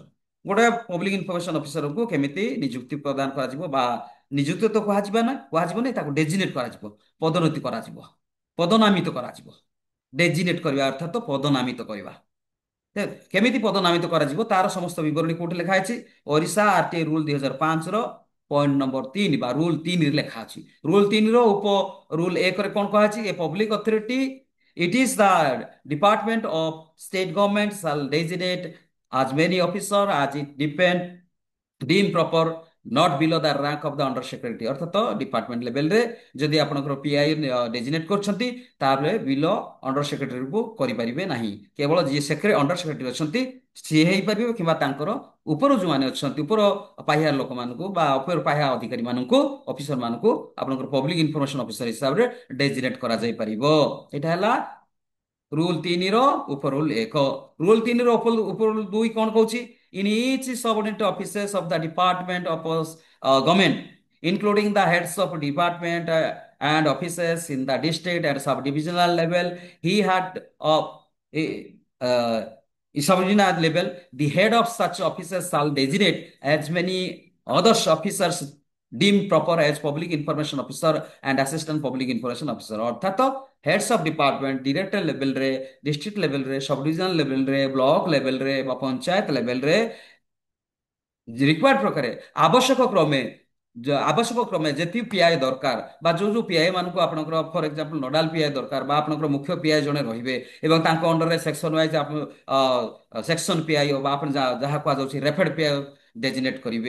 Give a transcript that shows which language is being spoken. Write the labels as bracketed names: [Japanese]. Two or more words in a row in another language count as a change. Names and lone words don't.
[Odia] ଗୋଟେ [English] public information [Odia] ଅଫିସରକୁ କେମିତି ନିଯୁକ୍ତି ପ୍ରଦାନ କରାଯିବ ବା ନିଯୁକ୍ତି ତ କୁହାଯିବନି ତାକୁ ଡେଜିନେଟ କରାଯିବ ପଦୋନ୍ନତି କରାଯିବ ପଦନାମିତ କରାଯିବ। ଡେଜିନେଟ କରିବା ଅର୍ଥାତ ପଦନାମିତ କରିବା। କେମିତି ପଦନାମିତ କରାଯିବ ତାର ସମସ୍ତ ବିବରଣୀ କୋଉଠି ଲେଖା ଅଛି ଓଡିଶା [English] RTI rule [Odia] 2005 ର [English] point number [Odia] 3 ବା ରୁଲ 3 ରେ ଲେଖା ଅଛି। ରୁଲ 3 ର ଉପ ରୁଲ 1 ରେ କଣ କୁହାଯାଇଛି [English] a public authority it is the department of state government shall designate as many officer as it deem proper not below the rank of the under secretary। [Odia] ଅର୍ଥାତ ଡିପାର୍ଟମେଣ୍ଟ ଲେଭେଲରେ ଯଦି ଆପଣଙ୍କର ପିଆଇ ଡେଜିନେଟ କରୁଛନ୍ତି ତାହେଲେ ବିଲୋ ଅଣ୍ଡର ସେକ୍ରେଟାରୀକୁ କରିପାରିବେ ନାହିଁ। କେବଳ ଯିଏ [English] under secretary [Odia] ଅଛନ୍ତି ସିଏ ହେଇପାରିବେ କିମ୍ବା ତାଙ୍କର ଉପର ଯୋଉମାନେ ଅଛନ୍ତି ଉପର ପାହ୍ୟା ଲୋକମାନଙ୍କୁ ବା ଉପର ପାହ୍ୟା ଅଧିକାରୀ ମାନଙ୍କୁ ଅଫିସର ମାନଙ୍କୁ ଆପଣଙ୍କର [English] public information officer [Odia] ହିସାବରେ ଡେଜିନେଟ କରାଯାଇ ପାରିବ। ଏଇଟା ହେଲା ରୁଲ 3 ର ଉପରୁଲ 1। ରୁଲ 3 ର ଉପରୁଲ 2 କଣ କହୁଛି [English] in each subordinate offices of the department of government including the heads of department and offices in the district and subdivisional level he had of uh, subordinate level the head of such offices shall designate as many other officers deemed proper as public information officer and assistant public information officer। [Odia] ଅର୍ଥାତ [English] heads of department director [Odia] ଲେଭେଲରେ ଡିଷ୍ଟ୍ରିକ୍ଟ ଲେଭେଲରେ [English] sub divisional [Odia] ଲେଭେଲରେ ବ୍ଲକ ଲେଭେଲରେ ବା ପଞ୍ଚାୟତ ଲେଭେଲରେ ରିକ୍ୱାର୍ଡ ପ୍ରକାରେ ଆବଶ୍ୟକ କ୍ରମେ ଯେତିକି ପିଆଇ ଦରକାର ବା ଯୋଉ ପିଆଇ ମାନଙ୍କୁ ଆପଣଙ୍କର [English] for example nodal PI [Odia] ଦରକାର ବା ଆପଣଙ୍କର ମୁଖ୍ୟ ପିଆଇ ଜଣେ ରହିବେ ଏବଂ ତାଙ୍କ ଅଣ୍ଡରରେ [English] section wise section PI [Odia] ବା ଆପଣ ଯାହା କୁହାଯାଉଛି ରେଫେଡ ପିଆଇ ଡେଜିନେଟ କରିବେ।